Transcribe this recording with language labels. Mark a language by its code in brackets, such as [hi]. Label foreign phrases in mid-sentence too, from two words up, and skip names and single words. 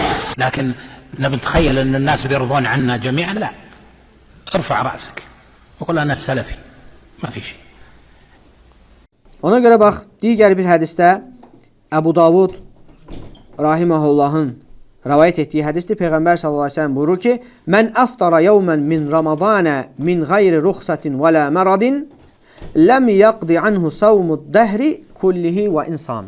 [ar] لكن نبي نتخيل أن الناس بيرضون عنا جميعا، لا. ارفع رأسك وقل أنا سلفي، ما في شيء. [az] Ona görə bax, digər bir hədisdə Əbu Davud rahimehullahın rivayet etdiyi hədisdə Peyğəmbər [ar] صلى الله عليه وسلم [az] buyurur ki: [ar] "من أفطر يوما من رمضان من غير رخصة ولا مرض لم يقض عنه صوم الدهر كله وإن صامه."